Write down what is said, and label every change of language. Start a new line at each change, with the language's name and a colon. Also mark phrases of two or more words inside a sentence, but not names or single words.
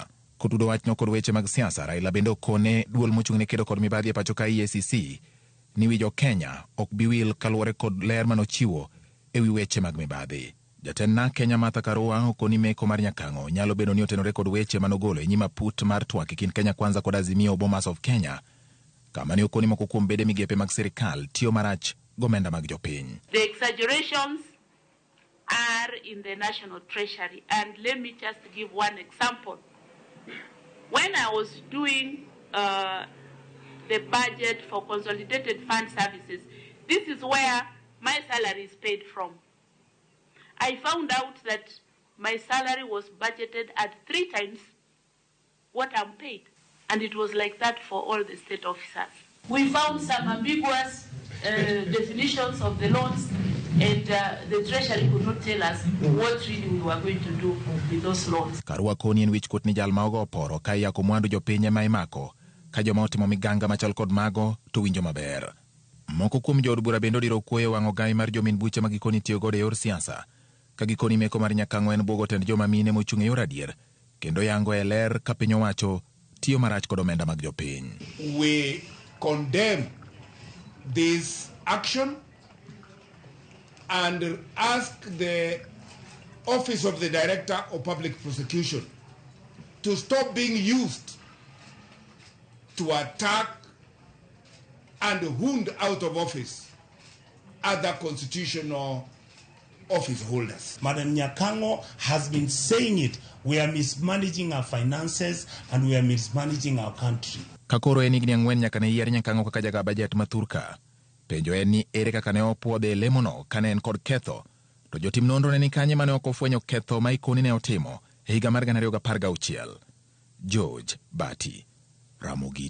Luo (Kenya and Tanzania): Kotudo wachno kod weche mag siasa, Raila bende okone duol mochung' ne kedo kod mibadhi e pacho ka EACC ni wi jo Kenya ok bi wil kaluwore kod ler manochiwo e wi weche mag mibadhi. Jatend Kenya Martha Karua okoni meko mar Nyakang'o nyalo bedo ni otenore kod weche manogolo e nyima put mar twak e kind Kenya Kwanza kod Azimio Bomas of Kenya, kama ne okoni moko kuom bede migepe mag sirkal tiyo marach gomenda mag jopiny.
English: The exaggerations are in the National Treasury, and let me just give one example. When I was doing the budget for Consolidated Fund Services, this is where my salary is paid from. I found out that my salary was budgeted at 3 times what I'm paid, and it was like that for all the state officers. We found some ambiguous definitions of the loans, and the Treasury could not tell us what really we were going to do with those loans.
Luo (Kenya and Tanzania): Karua koni en wich kut ni jal ma ogo oporo ka yako mwandu jopiny ma imako ka joma otimo miganga machal kod mago to winjo maber. Moko kuom jood bura bende odiro kuoyo wang'o gai mar jomin buche ma gikoni tiyo godo e yor siasa ka gikoni meko mar Nyakang'o en bwogo tend joma mine mochung' e yor adier kendo yango e ler ka piny owacho tiyo marach kod omenda mag jopiny.
English: We condemn this action and ask the Office of the Director of Public Prosecution to stop being used to attack and wound out of office other constitutional office holders. Madam Nyakang'o has been saying it. We are mismanaging our finances and we are mismanaging our country.
Luo (Kenya and Tanzania): Kakoro en higni 4 nyaka ne yier Nyakang'o kaka jaga bajet mathur ka. Penjo en ni ere kaka ne opuodhe lemono kane en kod ketho, to jotim nonro ne ni kanye mane ok ofwenyo ketho ma ikoni ne otimo e higa mar 2016. George Bati, Ramogi TV.